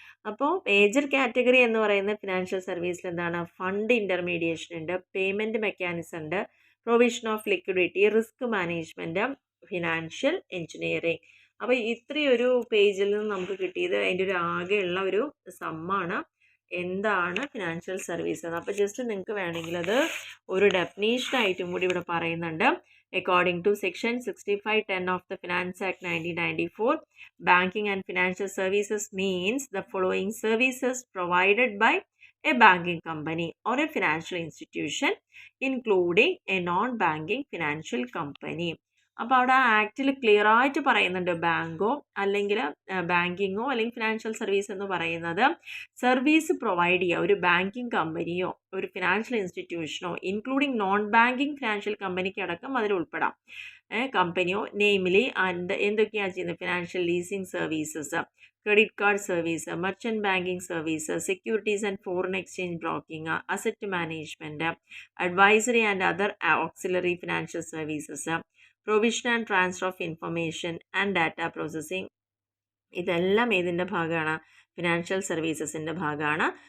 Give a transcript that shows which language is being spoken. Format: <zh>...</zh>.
<ml>അപ്പോൾ major category എന്ന് പറയുന്ന ഫിനാൻഷ്യൽ സർവീസിൽ എന്താണ്, ഫണ്ട് ഇൻ്റർമീഡിയേഷൻ ഉണ്ട്, പേയ്മെൻറ്റ് മെക്കാനിസം ഉണ്ട്, provision of liquidity, risk management, financial engineering. അപ്പോൾ ഇത്രയൊരു പേജിൽ നിന്ന് നമുക്ക് കിട്ടിയത് അതിൻ്റെ ഒരു ആകെയുള്ള ഒരു സമ്മാണ് എന്താണ് ഫിനാൻഷ്യൽ സർവീസ് എന്ന്. അപ്പോൾ ജസ്റ്റ് നിങ്ങൾക്ക് വേണമെങ്കിൽ അത് ഒരു ഡെഫിനേഷനായിട്ടും കൂടി ഇവിടെ പറയുന്നുണ്ട്.</ml> <en>According to Section 65(10) of the Finance Act 1994, banking and financial services means the following services provided by a banking company or a financial institution, including a non-banking financial company.</en> <ml>അപ്പോൾ അവിടെ ആക്റ്റിൽ ക്ലിയർ ആയിട്ട് പറയുന്നുണ്ട്, ബാങ്കോ അല്ലെങ്കിൽ ബാങ്കിങ്ങോ അല്ലെങ്കിൽ ഫിനാൻഷ്യൽ സർവീസ് എന്ന് പറയുന്നത് service provide ചെയ്യുക ഒരു ബാങ്കിങ് കമ്പനിയോ ഒരു financial ഇൻസ്റ്റിറ്റ്യൂഷനോ including non banking financial കമ്പനിക്ക് അടക്കം അതിൽ ഉൾപ്പെടാം, കമ്പനിയോ നെയിമിലി എന്തൊക്കെയാണ് ചെയ്യുന്നത്, financial leasing services, credit card service, merchant banking service, securities and foreign exchange broking, asset management, advisory and other auxiliary financial services, provision and transfer of information and data processing, ഇതെല്ലാം ഏതിൻ്റെ ഭാഗമാണ്, financial സർവീസസിൻ്റെ ഭാഗമാണ്.</ml>